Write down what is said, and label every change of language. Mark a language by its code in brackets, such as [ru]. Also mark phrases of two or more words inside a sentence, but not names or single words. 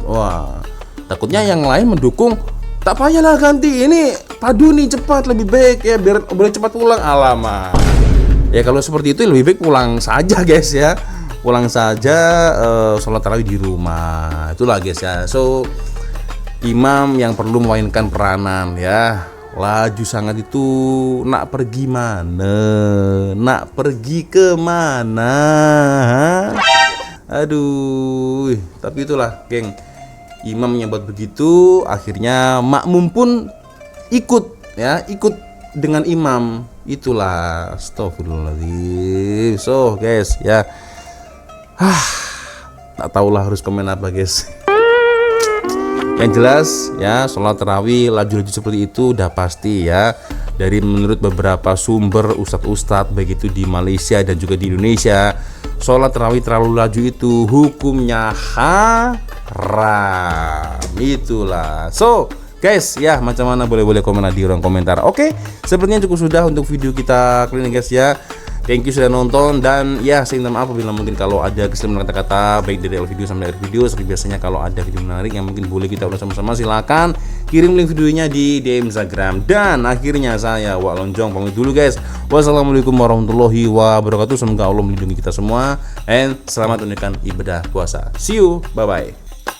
[ms] Wah, takutnya yang lain mendukung. Tak payahlah ganti, ini padu nih cepat, lebih baik ya, biar boleh cepat pulang. Alamak. [id] Ya kalau seperti itu lebih baik pulang saja guys ya. Pulang saja, sholat tarawih di rumah. Itulah guys ya. [ms] So imam yang perlu memainkan peranan ya. Laju sangat itu, nak pergi mana? Nak pergi ke mana? Aduh, tapi itulah geng, imam yang buat begitu, akhirnya makmum pun ikut ya, ikut dengan imam. Itulah, astagfirullahaladzim. So guys ya, tak tahulah harus komen apa guys. [id] Yang jelas ya, sholat tarawih laju-laju seperti itu udah pasti ya. Dari menurut beberapa sumber ustadz-ustadz baik itu di Malaysia dan juga di Indonesia, sholat tarawih terlalu laju itu hukumnya haram. Itulah. [ms] So guys ya, macam mana boleh komen di ruang komentar. [id] Oke, sepertinya cukup sudah untuk video kita kali ini guys ya. [en] Thank you [id] sudah nonton, dan ya saya minta maaf apabila mungkin kalau ada kesalahan kata-kata baik dari awal video sampai akhir video. Seperti biasanya kalau ada video menarik yang mungkin boleh kita ulas sama-sama, silakan kirim link videonya di DM Instagram. Dan akhirnya saya Wak Lonjong pamit dulu guys. [ar] والسلام عليكم ورحمة الله وبركاته. [id] Semoga Allah melindungi kita semua, and selamat menunaikan ibadah puasa. [en] See you, bye bye.